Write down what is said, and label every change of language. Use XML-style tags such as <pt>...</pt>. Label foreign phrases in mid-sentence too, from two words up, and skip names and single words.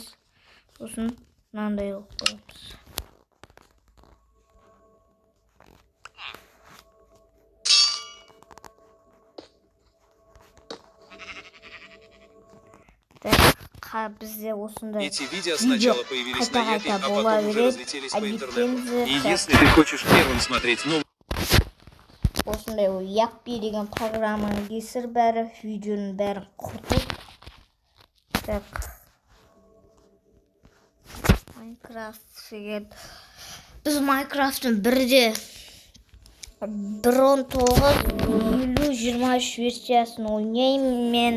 <kk>Сосын мынандай қойып қоямыз. Бізде осындай</kk> <ru>эти видео сначала появились на Ютубе, а потом уже разлетелись по интернету. И если ты хочешь первым смотреть</ru> <kk>осындай Якпи деген программаның кесір бәрі, видеоның бәрін құртып. Так. Майнкрафт деген. Біз Майнкрафттың бірде 1.19.2023 версиясын ойнаймын мен.</kk>